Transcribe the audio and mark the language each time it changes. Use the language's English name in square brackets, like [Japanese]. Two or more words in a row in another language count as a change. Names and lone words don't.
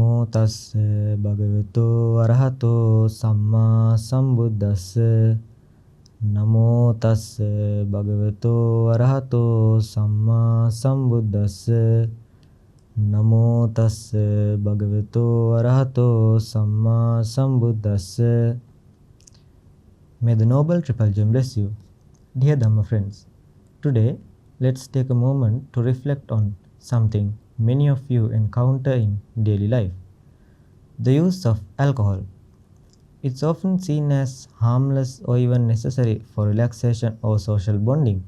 [Pali] tassa bhagavato arahato samma sambuddhassa. Namo tassa bhagavato arahato samma sambuddhassa. Namo tassa bhagavato arahato samma sambuddhassa. [English] May the Noble Triple Gem bless you. Dear Dhamma friends, today let's take a moment to reflect on something many of you encounter in daily life: the use of alcohol. It's often seen as harmless or even necessary for relaxation or social bonding.